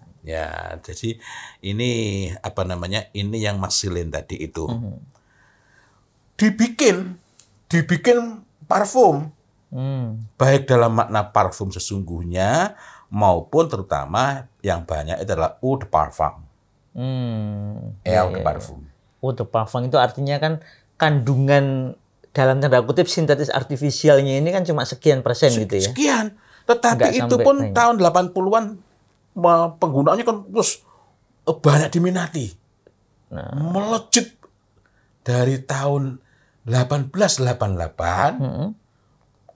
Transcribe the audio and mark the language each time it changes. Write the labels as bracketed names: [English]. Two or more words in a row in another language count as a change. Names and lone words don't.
[Indonesian] Ya, jadi ini apa namanya? Ini yang maxylane tadi itu. Dibikin parfum. Baik dalam makna parfum sesungguhnya maupun terutama yang banyak adalah [French] eau de parfum. Eau de parfum. Eau de parfum [Indonesian] itu artinya kan kandungan dalam tanda kutip sintetis artifisialnya ini kan cuma sekian persen gitu ya. Sekian. Tetapi itu pun tahun 80-an penggunaannya kan terus banyak diminati. Melejit dari tahun 1888.